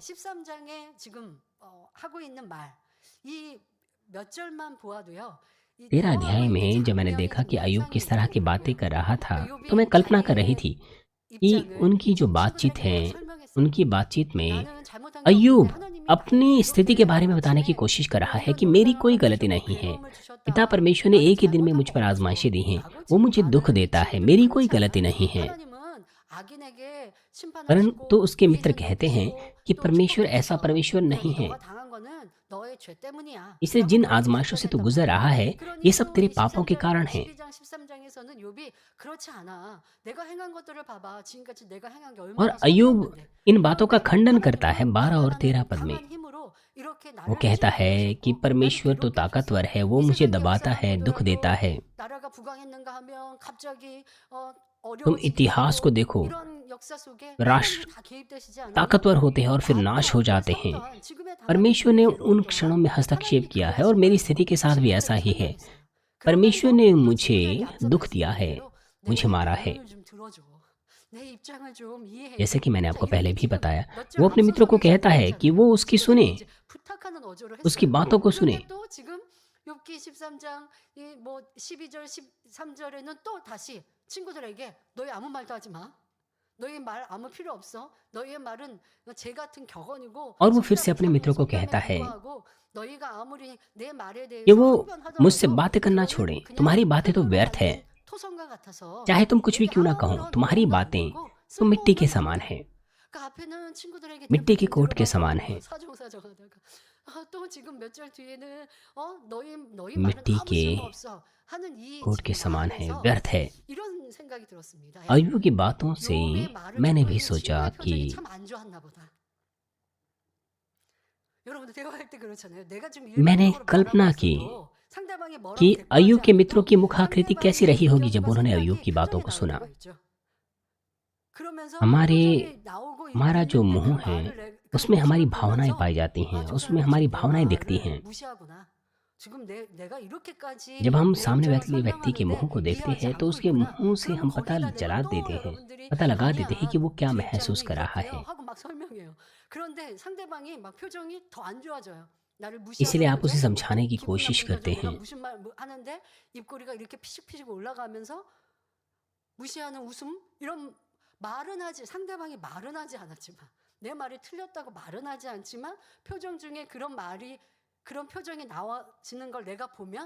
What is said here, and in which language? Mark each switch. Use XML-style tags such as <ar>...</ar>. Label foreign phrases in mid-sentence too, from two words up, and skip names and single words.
<hi>13 अध्याय में जब मैंने देखा कि अय्यूब किस तरह की बातें कर रहा था तो मैं कल्पना कर रही थी कि उनकी जो बातचीत है, उनकी बातचीत में अय्यूब अपनी स्थिति के बारे में बताने की कोशिश कर रहा है कि मेरी कोई गलती नहीं है। पिता परमेश्वर ने एक ही दिन में मुझ पर आज़माइशें दी हैं। वो मुझे दुःख देता है, मेरी कोई गलती नहीं है।</hi> <ko>하나님은 악인에게</ko> <hi>परंतु</hi> <ko>심판하시고</ko> <hi>उसके मित्र</hi> <ko>위기를</ko> <hi>कहते हैं</hi> <ko>주시고</ko> <hi>कि</hi> <ko>또</ko> <hi>परमेश्वर ऐसा</hi> <ko>축복하셔.</ko> <hi>परमेश्वर नहीं है।</hi> <ko>너가 당한 거는 너의 죄 때문이야.</ko> <hi>इसलिए</hi> <ko>라고</ko> <hi>जिन</hi> <ko>그렇게</ko> <hi>आज़माइशों से तू</hi> <ko>답변했단</ko> <hi>गुज़र</hi> <ko>말이야.</ko> <hi>रहा है,</hi> <ko>그러니</ko> <hi>ये सब तेरे</hi> <ko>욥기</ko> <hi>पापों के</hi> <ko>13장,</ko> <hi>कारण हैं।</hi> <ko>12장, 13장에서는 욥이 그렇지 않아. 내가 행한 것들을 봐봐. 지금까지 내가 행한 게</ko> <hi>और</hi> <ko>얼마나</ko> <hi>अय्यूब</hi> <ko>선했는데.</ko> <hi>इन बातों का</hi> <ko>그런데</ko> <hi>खंडन करता है</hi> <ko>하나님은</ko> <hi>12 और 13</hi> <ko>판단하는</ko> <hi>पद में।</hi> <ko>강한 힘으로 이렇게</ko> <hi>वो</hi> <ko>나를</ko> <hi>कहता है कि</hi> <ko>찌르게 하셨고 나를</ko> <hi>परमेश्वर तो ताकतवर</hi> <ko>괴롭게</ko> <hi>है,</hi> <ko>하셨어.</ko> <hi>वो</hi> <ko>이</ko> <hi>मुझे</hi> <ko>세상의</ko> <hi>दबाता</hi> <ko>역사가</ko> <hi>है, दुःख देता</hi> <ko>보더라도</ko> <hi>है।</hi> <ko>나라가 부강했는가 하면 갑자기</ko> <hi>तुम</hi> <ko>어려워지기도</ko> <hi>इतिहास को</hi> <ko>하고</ko> <hi>देखो,</hi> <ko>이런 역사 속에</ko> <hi>राष्ट्र</hi> <ko>하나님이 다 개입되시지 않았나?</ko> <hi>ताकतवर होते हैं और फिर</hi> <ko>나도</ko> <hi>नाश हो जाते हैं।</hi> <ko>또한 지금의 당하는</ko> <hi>परमेश्वर ने</hi> <ko>이</ko> <hi>उन</hi> <ko>괴로움</ko> <hi>क्षणों</hi> <ko>또한</ko> <hi>में हस्तक्षेप</hi> <ko>하나님이</ko> <hi>किया</hi> <ko>그의</ko> <hi>है और मेरी स्थिति</hi> <ko>심판으로</ko> <hi>के साथ भी ऐसा</hi> <ko>친구들에게</ko> <hi>ही है।</hi> <ko>설명했어요.</ko> <hi>परमेश्वर</hi> <ko>그러면서</ko> <hi>ने</hi> <ko>또</ko> <hi>मुझे</hi> <ko>친구들에게 앞서</ko> <hi>दुःख दिया है,</hi> <ko>말씀드린 대로</ko> <hi>मुझे</hi> <ko>내</ko> <hi>मारा है।</hi> <ko>변론을 좀 들어줘. 내 입장을 좀 이해해</ko> <hi>जैसे</hi> <ko>줘.</ko> <hi>कि मैंने</hi> <ko>자,</ko> <hi>आपको</hi> <ko>이렇게</ko> <hi>पहले भी</hi> <ko>지금</ko> <hi>बताया,</hi> <ko>몇 절</ko> <hi>वो अपने मित्रों को</hi> <ko>앞서서</ko> <hi>कहता है कि वो</hi> <ko>얘기했잖아요.</ko> <hi>उसकी</hi> <ko>친구들이</ko> <hi>सुने,</hi> <ko>이제 부탁하는 어조를</ko> <hi>उसकी</hi> <ko>했어요.</ko> <hi>बातों को सुने।</hi> <ko>그런데 또 지금 욥기 13장 이뭐 12절 13절에는 또 다시 친구들에게 너희 아무 말도 하지 마. 너희 말 아무 필요 없어. 너희의 말은 제 같은 격언이고</ko> <hi>और वो फिर से</hi> <ko>속담</ko> <hi>अपने मित्रों को कहता है</hi> <ko>불구하고 너희가 아무리 내 말에</ko> <hi>कि</hi> <ko>대해서</ko> <hi>वो</hi> <ko>항변하더라도</ko> <hi>मुझसे बातें करना</hi> <ko>그거는</ko> <hi>छोड़ें,</hi> <ko>그냥</ko> <hi>तुम्हारी बातें तो</hi> <ko>흙으로</ko> <hi>व्यर्थ है।</hi> <ko>만든 토성과 같아서</ko> <hi>चाहे तुम कुछ भी</hi> <ko>내게</ko> <hi>क्यों ना कहो,</hi> <ko>아무런</ko> <hi>तुम्हारी</hi> <ko>도움도 안</ko> <hi>बातें</hi> <ko>되고</ko> <hi>तो मिट्टी के</hi> <ko>쓸모없는</ko> <hi>समान</hi> <ko>말들.</ko> <hi>है,</hi> <ko>그 앞에는 친구들에게</ko> <hi>मिट्टी के</hi> <ko>대부분</ko> <hi>कोट के</hi> <ko>들어가고</ko> <hi>समान है।</hi> <ko>사정사정하다가 또 지금 몇 절 뒤에는 너희 말은</ko> <hi>मिट्टी</hi> <ko>아무</ko> <hi>के</hi> <ko>쓸모없어 하는 이</ko> <hi>कोट के</hi> <ko>지금</ko> <hi>समान है,</hi> <ko>말에서</ko> <hi>व्यर्थ है।</hi> <ko>이런 생각이 들었습니다. 야,</ko> <hi>अय्यूब की बातों से</hi> <ko>욥의 말을</ko> <hi>मैंने</hi> <ko>듣고</ko> <hi>भी</hi> <ko>있는</ko> <hi>सोचा</hi> <ko>친구의</ko> <hi>कि</hi> <ko>표정이 참 안 좋았나 보다. 여러분들 대화할 때 그렇잖아요. 내가 지금</ko> <hi>मैंने</hi> <ko>일방적으로</ko> <hi>कल्पना</hi> <ko>말하고</ko> <hi>की</hi> <ko>있어도 상대방이 뭐라고</ko> <hi>कि अय्यूब</hi> <ko>대꾸하지</ko> <hi>के मित्रों</hi> <ko>않아도</ko> <hi>की मुख आकृति कैसी</hi> <ko>상대방의</ko> <hi>रही होगी जब</hi> <ko>의견과</ko> <hi>उन्होंने अय्यूब</hi> <ko>생각이</ko> <hi>की बातों</hi> <ko>표정이</ko> <hi>को</hi> <ko>나올</ko> <hi>सुना।</hi> <ko>때가 있죠. 그러면서</ko> <hi>हमारे</hi> <ko>표정이 나오고</ko> <hi>हमारा जो</hi> <ko>있는데 그</ko> <hi>मुंह है,</hi> <ko>말을 그</ko> <hi>उसमें हमारी</hi> <ko>모습을</ko> <hi>भावनाएं</hi> <ko>보면서</ko> <hi>पाई जाती हैं,</hi> <ko>저</ko> <hi>उसमें</hi> <ko>사람이</ko> <hi>हमारी</hi> <ko>지금 내</ko> <hi>भावनाएं दिखती</hi> <ko>말을</ko> <hi>हैं।</hi> <ko>무시하구나. 지금 내가 이렇게까지</ko> <hi>जब हम</hi> <ko>내</ko> <hi>सामने</hi> <ko>입장을</ko> <hi>व्यक्ति के मुंह</hi> <ko>설명하는데</ko> <hi>को देखते</hi> <ko>이해하지</ko> <hi>हैं तो</hi> <ko>않고</ko> <hi>उसके</hi> <ko>있구나.</ko> <hi>मुंह से</hi> <ko>그럼</ko> <hi>हम पता</hi> <ko>거기다</ko> <hi>चला</hi> <ko>대고 또</ko> <hi>देते हैं,</hi> <ko>여러분들이</ko> <hi>पता लगा देते हैं कि</hi> <ko>아니야</ko> <hi>वो क्या</hi> <ko>제</ko> <hi>महसूस</hi> <ko>입장은</ko> <hi>कर रहा</hi> <ko>이렇대요</ko> <hi>है।</hi> <ko>하고 막 설명해요. 그런데 상대방이 막 표정이 더 안 좋아져요. 나를</ko> <hi>इसलिए</hi> <ko>무시하는</ko> <hi>आप उसे</hi> <ko>표정,</ko> <hi>समझाने की</hi> <ko>기분</ko> <hi>कोशिश</hi> <ko>나쁜</ko> <hi>करते</hi> <ko>표정, 내가</ko> <hi>हैं।</hi> <ko>무슨 말 하는데 입꼬리가 이렇게 피식피식 올라가면서 무시하는 웃음 이런 말은 하지 상대방이 말은 하지 않았지만 내 말이 틀렸다고 말은 하지 않지만 표정 중에 그런 표정이 나와지는 걸 내가 보면</ko>